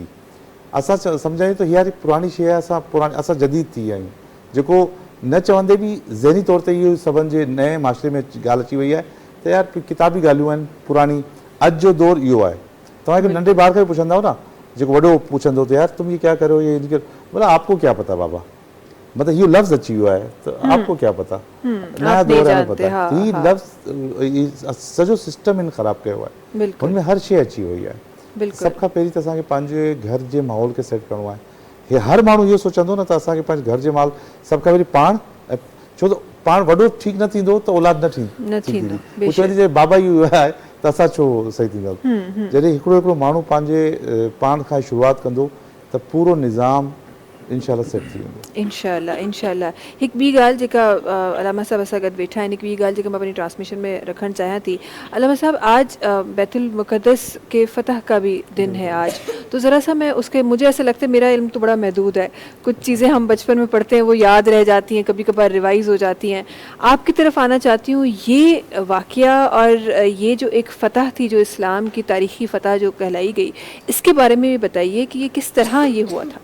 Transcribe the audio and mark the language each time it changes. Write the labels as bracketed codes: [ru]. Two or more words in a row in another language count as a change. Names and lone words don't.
[sd] असां सम्झायूं त हीअ पुराणी शइ आहे, असां जदीद थी विया आहियूं। जेको न चवंदे बि ज़हनी तौर ते इहो सभिनि जे नए माशरे में ॻाल्हि अची वई आहे त यार किताबी ॻाल्हियूं आहिनि पुराणी। अॼु जो दौर इहो आहे। तव्हां हिकु नंढे ॿार खे पुछंदव न, जेको वॾो पुछंदो त यार [ur] تم یہ کیا کرو، یہ بولا آپ کو کیا پتا بابا, [sd] मतलब इहो लफ़्ज़ अची वियो आहे त [ur] آپ کو کیا پتا، نیا دور [sd] आहे न पता। ही लफ़्ज़ सॼो सिस्टम इन ख़राबु कयो आहे, हुनमें हर शइ अची वई आहे। सभ खां पहिरीं त असांखे पंहिंजे घर जे माहौल खे सेट करिणो आहे। हे हर माण्हू इहो सोचंदो न त असांखे पंहिंजे घर जे माहौल सभ खां पहिरीं पाण, छो त पाण वॾो ठीकु न थींदो त औलाद न थींदी। चवंदी बाबा इहो आहे त असां छो सही थींदासीं। जॾहिं हिकिड़ो माण्हू पंहिंजे पाण खां शुरूआति कंदो त पूरो निज़ाम इंशाल्लाह सेट थी वेंदो। इंशाल्लाह। हिकु ॿी ॻाल्हि जेका अलामा साहब असां गॾु वेठा आहिनि, हिकु ॿी ॻाल्हि जेका मां पंहिंजी ट्रांसमिशन में रखणु चाहियां थी। [ur] علامہ صاحب، آج بیت المقدس کے فتح کا بھی دن ہے آج، تو ذرا سا میں اس کے، مجھے ایسا لگتا ہے میرا علم تو بڑا محدود ہے، کچھ چیزیں ہم بچپن میں پڑھتے ہیں وہ یاد رہ جاتی ہیں، کبھی کبھار ریوائز ہو جاتی ہیں. آپ کی طرف آنا چاہتی ہوں، یہ واقعہ اور یہ جو ایک فتح تھی جو اسلام کی تاریخی فتح جو کہلائی گئی، اس کے بارے میں بھی بتائیے کہ یہ کس طرح یہ ہوا تھا.